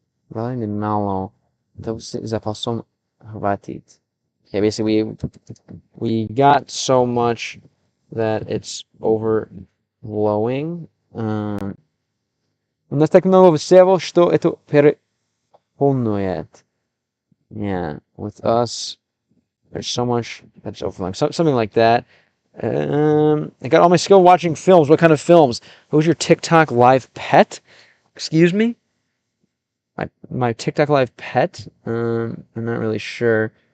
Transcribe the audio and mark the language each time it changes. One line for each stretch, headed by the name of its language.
English: Vale malo. Então já passou hvatit. Yeah, basically we got so much that it's overflowing.
Russian: У нас так много всего, что это переполняет.
English: Yeah, with us, there's so much that's overflowing. Something like that. I got all my skill watching films. What kind of films? Who's your TikTok live pet? Excuse me? My TikTok live pet? I'm not really sure.